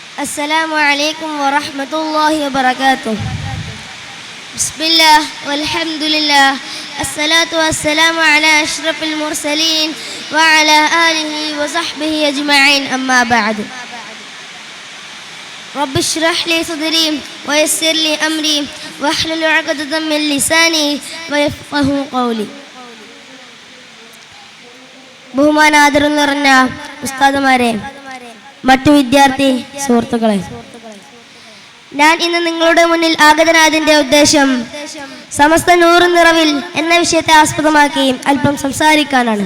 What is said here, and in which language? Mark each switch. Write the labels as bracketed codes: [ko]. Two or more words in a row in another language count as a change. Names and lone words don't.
[ar] السلام عليكم ورحمة الله وبركاته. بسم الله والحمد لله الصلاة والسلام على أشرف المرسلين وعلى آله وصحبه أجمعين أما بعد. رب اشرح لي صدري ويسر لي أمري واحلل عقدة من لساني ويفقهوا قولي. [ml] ബഹുമാനാദരം നിറഞ്ഞ ഉസ്താദുമാരെ, മറ്റു വിദ്യാർത്ഥി സുഹൃത്തുക്കളെ, ഞാൻ ഇന്ന് നിങ്ങളുടെ മുന്നിൽ ആഗതനായതിന്റെ ഉദ്ദേശം സമസ്ത നൂറ് നിറവിൽ എന്ന വിഷയത്തെ ആസ്പദമാക്കി അല്പം സംസാരിക്കാനാണ്.